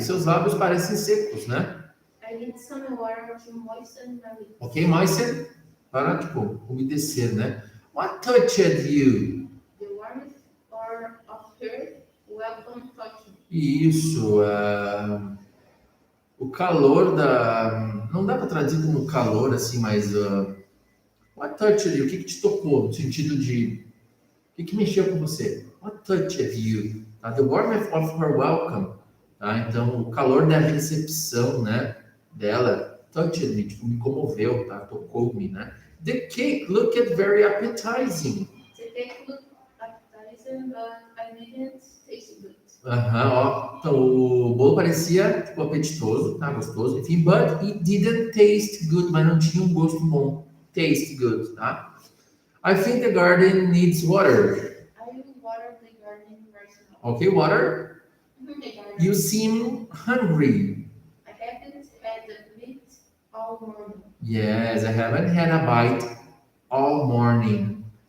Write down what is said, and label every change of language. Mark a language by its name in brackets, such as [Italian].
[Portuguese] Seus lábios parecem secos, né? [English] I need some water to moisten my lips. [Portuguese] Ok, moisten? Para, tipo, umedecer, né? [English] What touched you? The warmth or of her welcome touching. [Portuguese] Isso. O calor da... Não dá para traduzir como calor, assim, mas... [English] what touched you? [Portuguese] O que te tocou? No sentido de... O que mexeu com você? [English] What touched you? Tá? The warmth of her welcome. [Portuguese] Tá? Então, o calor da recepção, né? Dela. [English] Touched me, [Portuguese] tipo, me comoveu, tá? Tocou-me, né? [English] The cake looked very appetizing. The cake looked appetizing, but I didn't taste good. [Portuguese] Ó. Então, o bolo parecia, tipo, apetitoso, tá? Gostoso, enfim. [English] But it didn't taste good, [Portuguese] mas não tinha um gosto bom. [English] Taste good, tá? I think the garden needs water. I will water the garden right now. Okay, water? The garden. You seem hungry. I haven't had the meat all morning. Yes, I haven't had a bite all morning.